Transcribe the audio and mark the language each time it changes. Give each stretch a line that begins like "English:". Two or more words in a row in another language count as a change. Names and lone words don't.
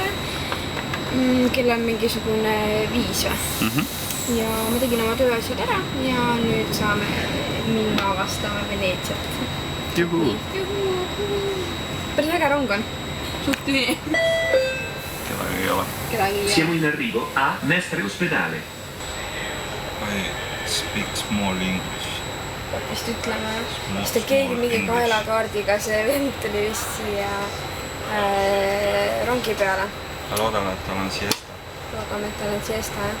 Estonian: Kell on mingisugune 5 või? Ja ma tegin oma tööasjad ära ja nüüd saame minna avastama Veneetsiat. Juhu! Päris äge rong on. Suht tühi. Kedagi ei ole.
Italian: Siamo in arrivo a Mestre Ospedale.
English: I speak small English.
Estonian: Peab vist ütlema, vist keegi mingi kaelakaardiga see vend tuli vist siia rongi peale. Loodame, et tal on siesta. Loodame, et tal on siesta, jah.